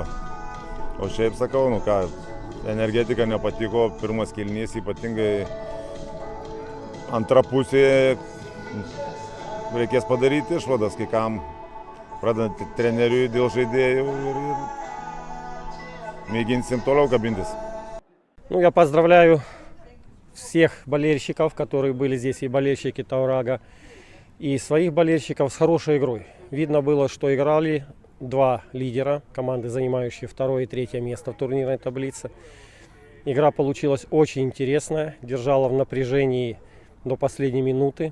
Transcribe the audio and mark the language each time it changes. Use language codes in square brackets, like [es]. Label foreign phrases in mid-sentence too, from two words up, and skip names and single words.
[lt] O šiaip sakau, energetika nepatiko, pirmas kėlinys, ypatingai antra pusė, reikės padaryti išvadas, kai kam pradant treneriui dėl žaidėjų ir mėginsim toliau kabintis. [ru] Я поздравляю всех болельщиков, которые были здесь, и болельщики Таурага, и своих болельщиков с хорошей игрой. Видно было, что играли два лидера, команды, занимающие второе и третье место в турнирной таблице. Игра получилась очень интересная, держала в напряжении до последней минуты.